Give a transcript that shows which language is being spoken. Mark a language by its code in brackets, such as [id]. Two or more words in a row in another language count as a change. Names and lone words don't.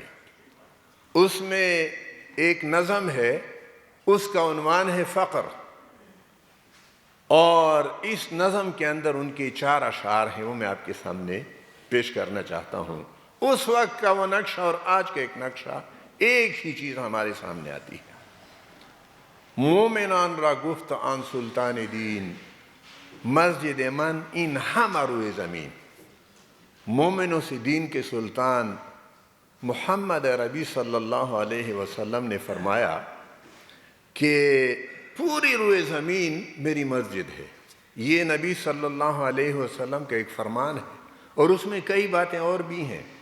[ur] اس میں ایک نظم ہے، اس کا عنوان ہے فقر، اور اس نظم کے اندر ان کے 4 اشعار ہیں، وہ میں آپ کے سامنے پیش کرنا چاہتا ہوں۔ اس وقت کا وہ نقشہ اور آج کا ایک نقشہ، ایک ہی چیز ہمارے سامنے آتی ہے۔ [fa] مومنان را گفت آن سلطان دین، مسجد من این همه روی زمین۔ [ur] مومنوں سے دین کے سلطان محمد عربی صلی اللہ علیہ وسلم نے فرمایا کہ پوری روئے زمین میری مسجد ہے۔ یہ نبی صلی اللہ علیہ وسلم کا ایک فرمان ہے، اور اس میں کئی باتیں اور بھی ہیں۔